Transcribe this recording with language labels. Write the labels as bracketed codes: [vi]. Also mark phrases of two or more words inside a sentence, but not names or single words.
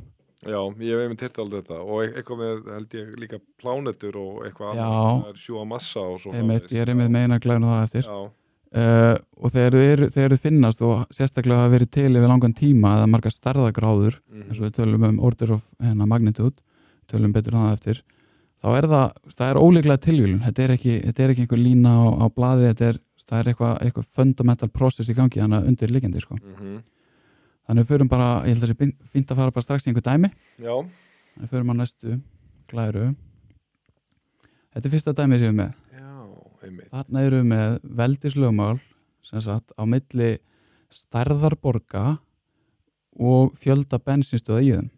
[is] Já, ég hef einmitt heyrt alveg þetta og eitthvað með, held ég, líka plánetur og eitthvað annað, það er sjúga massa og svo ég er einmitt meina að glæna það eftir og þegar þau finnast og sérstaklega hafa verið til yfir langan tíma eða margar stærðagráður eins og við tölum [en] order of magnitude [is] tölum betur það eftir þá er það er ólíklega tilvílun þetta er ekki einhver lína á blaði það er eitthvað [en] fundamental process [is] í gangi þannig að undirliggjandi sko Þannig við förum bara, ég held að það sé fínt að fara bara strax í einhver dæmi. Já. Þannig við förum á næstu glæru. Þetta er fyrsta dæmið sem við með. Já, einmitt. Þarna erum við með veldislögmál, sem sagt, á milli stærðarborga og fjölda bensinstöða í þeim.